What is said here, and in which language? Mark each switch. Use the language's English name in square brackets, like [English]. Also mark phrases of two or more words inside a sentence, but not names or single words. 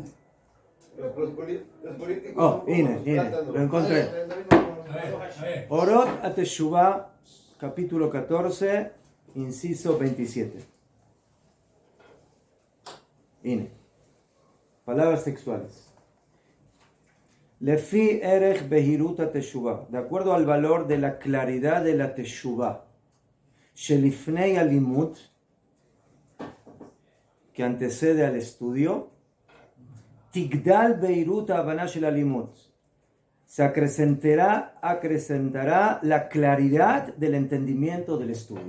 [Spanish] Los políticos Oh, son Ine, como Ine, plátanos. lo encontré. A ver. Orot a Teshuvah, capítulo 14, inciso 27. Ine. Palabras textuales. [Hebrew] לפי ערך בהירות תשובה, [Spanish] de acuerdo al valor de la claridad de la teshuvah, [Hebrew] שלפני הלימוד, [Spanish] que antecede al estudio, [Hebrew] תגדל בהירות הבנה של הלימוד, [Spanish] se acrecentará la claridad del entendimiento del estudio.